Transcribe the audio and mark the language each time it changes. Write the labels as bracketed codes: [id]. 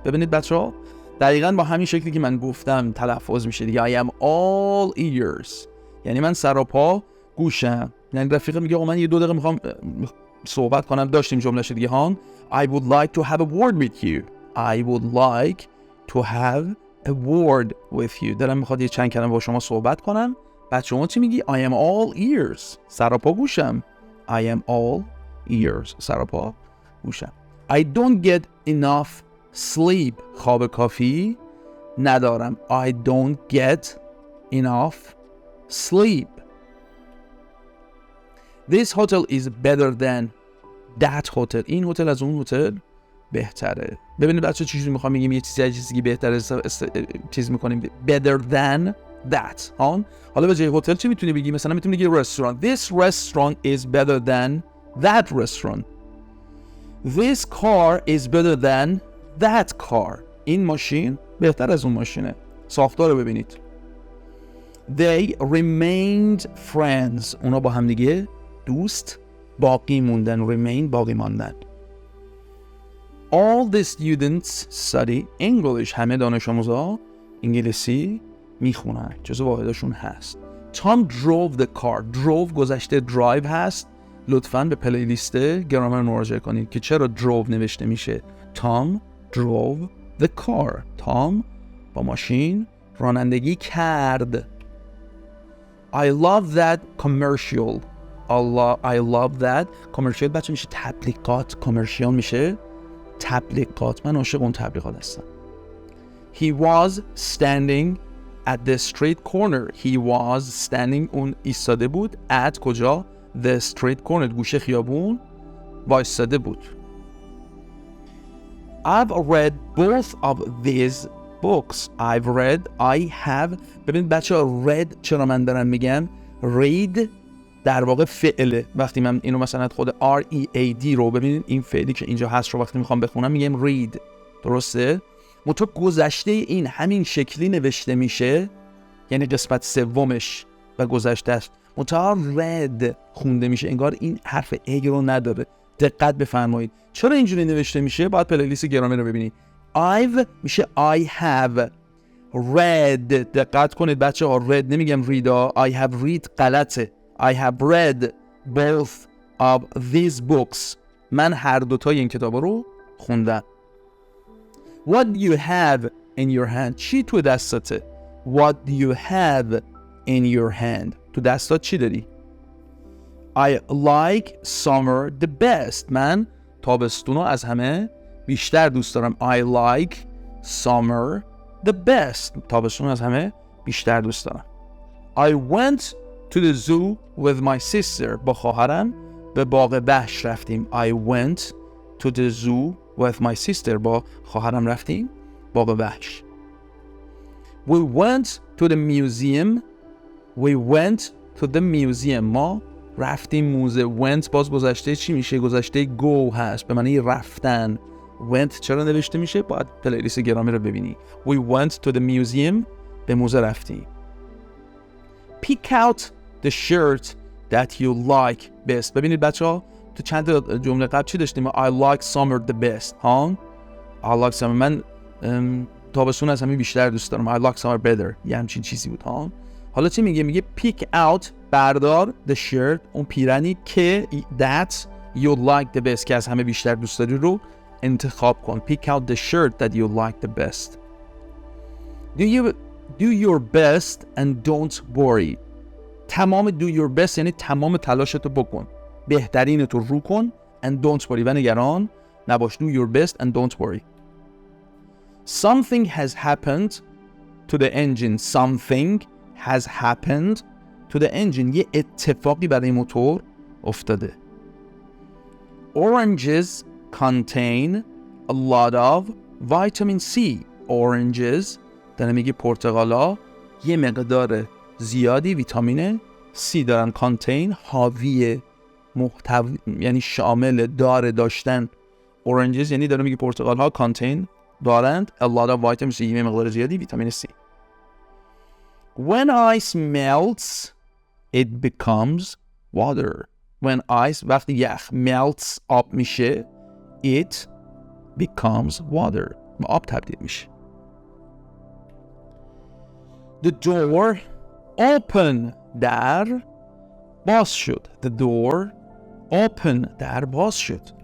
[fa] ببینید بچه ها دقیقاً با همین شکلی که من گفتم تلفظ میشه دیگه. [en] I am all ears. [fa] یعنی من سر و پا گوشم. یعنی رفیقم میگه من یه 2 دقیقه میخوام صحبت کنم. داشتیم جملهش دیگه ها. [en] I would like to have a word with you. I would like to have a word with you. [fa] دلم میخواد یه چند کلمه با شما صحبت کنم. بچه ها چی میگی؟ [en] I am all ears. [fa] سراپا گوشم. [en] I am all ears. [fa] سراپا گوشم. [en] I don't get enough sleep. [fa] خواب کافی ندارم. [en] I don't get enough sleep. This hotel is better than that hotel. [fa] این هتل از اون هتل بهتره. ببینید بچه چیزی میخوام بگیم، یه چیزی بهتره چیز میکنیم [en] better than that. [fa] حالا به جای هتل چی میتونی بگی؟ مثلا میتونی بگی restaurant. [en] This restaurant is better than that restaurant. This car is better than that car. [fa] این ماشین بهتر از اون ماشینه. ساختار رو ببینید. [en] They remained friends. [fa] اونا با هم دیگه دوست باقی موندن. remain باقی ماندن. [en] All the students study English. [fa] همه دانش آموزا انگلیسی میخونن. جزو واحدشون هست. [en] Tom drove the car. [fa] drove گذشته drive هست. لطفاً به پلیلیست گرامر مراجعه کنید که چرا drove نوشته میشه. [en] Tom drove the car. [fa] Tom با ماشین رانندگی کرد. [en] I love that commercial. I love that commercial. [fa] بچه میشه تبلیغات. commercial میشه تبلیغات. من عاشق اون تبلیغات هستم. [en] He was standing at the street corner. He was standing. [fa] اون ایستاده بود. [en] at کجا؟ the street corner. [fa] گوشه خیابون وایستاده بود. [en] I've read both of these books. I have. [fa] ببین بچه ها read چرا من دارم میگم read در واقع فعله. وقتی من اینو مثلا خود R-E-A-D رو ببینید، این فعلی که اینجا هست رو وقتی میخوام بخونم میگم read. درسته؟ متو گذشته این همین شکلی نوشته میشه، یعنی قسمت سومش و گذشتهش متو read خونده میشه، انگار این حرف ای رو نداره. دقت بفرمایید چرا اینجوری نوشته میشه. باید پلیلیست گرامر رو ببینید. [en] I've میشه I have read. [fa] دقت کنید بچه ها، read نمیگم read. [en] I have read غلطه. I have read both of these books. [fa] من هر دوتای این کتابا رو خوندم. [en] What do you have in your hand? [fa] چی تو دستته؟ [en] What do you have in your hand? [fa] تو دستات چی داری؟ [en] I like summer the best. [fa] من تابستون رو از همه بیشتر دوست دارم. [en] I like summer the best. [fa] تابستون رو از همه بیشتر دوست دارم. [en] I went to the zoo with my sister. [fa] با خواهرم به باغ وحش رفتیم. [en] I went to the zoo with my sister. [fa] با خواهرم رفتیم باغ وحش. [en] We went to the museum. We went to the museum. [fa] ما رفتیم موزه. went باز گذشته چی میشه؟ گذشته go هست به معنی رفتن. went چرا نوشته میشه؟ باید پلیلیست گرامر رو ببینی. [en] We went to the museum. [fa] به موزه رفتیم. [en] Pick out the shirt that you like best. [fa] ببینید بچه ها تو چند جمله قبل چی داشتیم؟ [en] I like summer the best. I like summer. [fa] من تابستون از همه بیشتر دوست دارم. [en] I like summer better. [fa] یه همچین چیزی بود. حالا چی میگه؟ میگه pick out بردار the shirt اون پیرنی که [en] that you like the best [fa] که از همه بیشتر دوست داری رو انتخاب کن. [en] Pick out the shirt that you like the best. Do your best and don't worry. [fa] تمام [en] do your best [fa] یعنی تمام تلاشتو بکن. بهترینتو رو کن [en] and don't worry [fa] و نگران نباش. [en] Do your best and don't worry. Something has happened to the engine. Something has happened to the engine. [fa] یه اتفاقی برای موتور افتاده. [en] Oranges contain a lot of vitamin C. [fa] Oranges داره میگه پرتقالا یه مقدار زیادی ویتامین C دارن. contain حاوی یعنی شامل داشتن. oranges یعنی داره میگه پرتقال ها contain دارند [en] a lot of vitamin C [fa] یه مقدار زیادی ویتامین C. [en] When ice melts it becomes water. [fa] When ice وقتی یخ melts آب میشه [en] it becomes water [fa] آب تبدیل میشه. [en] The door open [fa] در باز شد. [en] The door open [fa] در باز شد.